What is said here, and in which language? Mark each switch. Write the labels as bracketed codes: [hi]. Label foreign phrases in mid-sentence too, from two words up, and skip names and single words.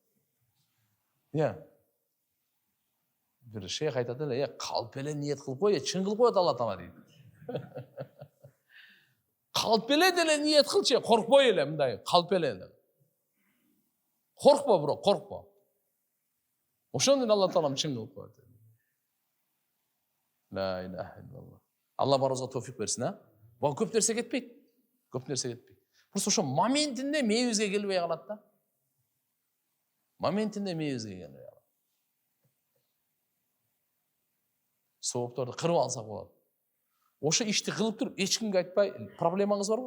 [ky] Бир шейх айтат эле, калп эле ниет кылып кой, чын кылып коет Алла Таала дейт. Калп эле деле ниет кылчы, коркпой эле мындай, калп эле. Коркпо, бирок, коркпо. Ошондон Алла Таалам чын кылып коет. [ar] لا إله إلا الله. [ky] Алла барыбызга товфик берсин, а? Бул көп нерсе кетпейт. Көп нерсе кетпейт. Просто ошо моментинде мээбизге келбей калат да. Моментинде мээбизге келбей калат. Соопторду кырып алсак болот. Ошо ишти кылып туруп, эч кимге айтпай, проблемаңыз барбы?